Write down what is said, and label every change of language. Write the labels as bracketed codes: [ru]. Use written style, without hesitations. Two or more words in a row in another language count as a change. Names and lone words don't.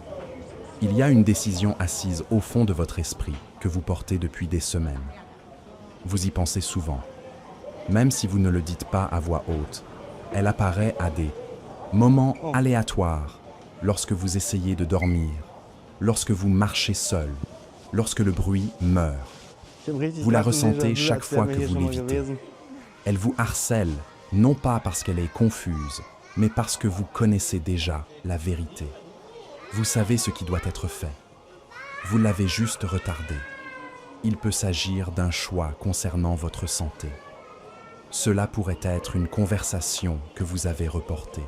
[fr] Il y a une décision assise au fond de votre esprit que vous portez depuis des semaines. Vous y pensez souvent. Même si vous ne le dites pas à voix haute, elle apparaît à des moments aléatoires, lorsque vous essayez de dormir, lorsque vous marchez seul, lorsque le bruit meurt. [de] Ich hab richtig [fr] Vous la [de] krassen [fr] ressentez [de] Déjà-vu, [fr] chaque [de] als [fr] fois [de] wären wir [fr] que [de] hier [fr] vous [de] schon mal [fr] l'évitez. [de] gewesen. [fr] Elle vous harcèle, non pas parce qu'elle est confuse, mais parce que vous connaissez déjà la vérité. Vous savez ce qui doit être fait. Vous l'avez juste retardé. Il peut s'agir d'un choix concernant votre santé. Cela pourrait être une conversation que vous avez reportée.